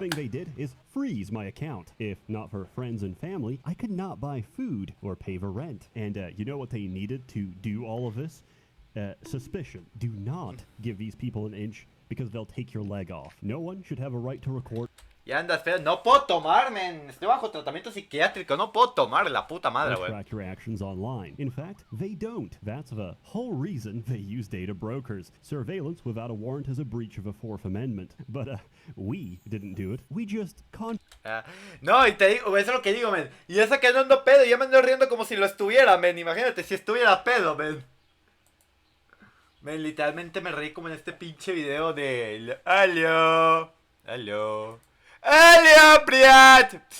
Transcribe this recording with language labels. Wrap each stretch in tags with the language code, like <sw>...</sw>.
<en>thing they did is freeze my account. If not for friends and family, I could not buy food or pay the rent. And you know what they needed to do all of this? Suspicion. Do not give these people an inch, because they'll take your leg off. No one should have a right to record</en> <es>Ya andas feo. No puedo tomar, men. Estoy bajo tratamiento psiquiátrico. No puedo tomar, la puta madre,</es> <en>or</en> <es>güey.</es> <en>track your actions online. In fact, they don't. That's the whole reason they use data brokers. Surveillance without a warrant is a breach of the Fourth Amendment. But we didn't do it. We just</en> <es>No, y te digo, eso es lo que digo, men. Y eso que no ando pedo. Yo me ando riendo como si lo estuviera, men. Imagínate si estuviera pedo, men. Men, literalmente me reí como en este pinche video de... Aló. Aló. ¡Aló, Priat!</es>